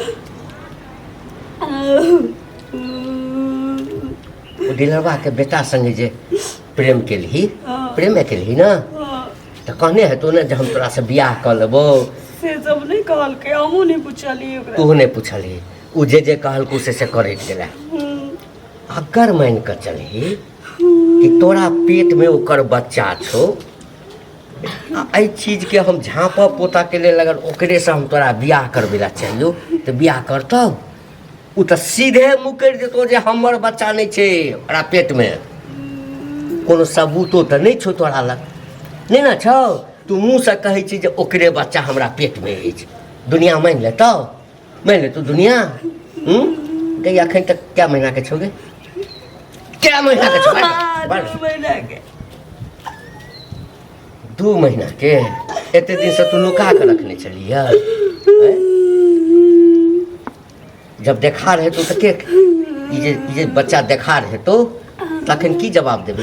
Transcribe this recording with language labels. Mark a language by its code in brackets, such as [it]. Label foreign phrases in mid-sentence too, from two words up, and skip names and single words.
[mai] डीलरवा के बेटा संगे जे प्रेम के ली ना तो कहने है तो ना जे हम तोरा से बियाह कर लेबो। से सब नहीं कहल के, हमहू नहीं पूछली ओकरा। तू नहीं पूछली? उ जे कहल को से करे गेला। अगर मान के चली कि तोरा पेट में ओकर बच्चा छो, एहि चीज के हम झाँपऽ पोता के लेल अगर ओकरे से हम तोरा बियाह करबै ला चाहियो तो बियाह करतौ? उ तो सीधे मुकर देतो जे हमर बच्चा नहीं छे ओकरा पेट में। कोनो सबूतो तो नहीं छो तोरा लग, नहीं ना छो? तू मुँह से कहै छी जे ओकरे बच्चा हमरा पेट में अछि। दुनिया मान लेतौ? मान ले तू दुनिया? कही अखन तक क्या महीना के छोगे? क्या महीना के छो? 2 महीना के। 2 महीना के? एते दिन से तू लुका के रखने चलिए? जब देखा रहे तो के ये बच्चा देखा रहे तो तखन की जवाब देबे?